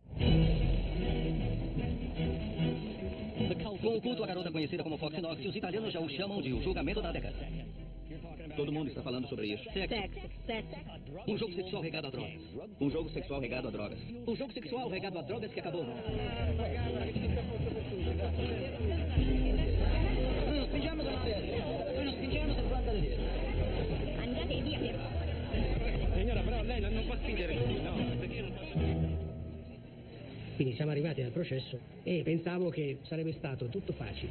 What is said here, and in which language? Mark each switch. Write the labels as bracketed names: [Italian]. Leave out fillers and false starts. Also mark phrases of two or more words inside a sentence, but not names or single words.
[Portuguese] Com o culto à garota conhecida como Fox Knox, os italianos já o chamam de o julgamento da década. Todo mundo está falando sobre isso. Sexo. Um jogo sexual regado a drogas. Um jogo sexual regado a drogas. Um jogo sexual regado a drogas que acabou. [Italian] Noi spingiamo da noi non spingiamo se guarda lì. Andate via. Signora, però lei non può spingere così, no? Perché io non posso. Quindi siamo arrivati al processo e pensavo che sarebbe stato tutto facile.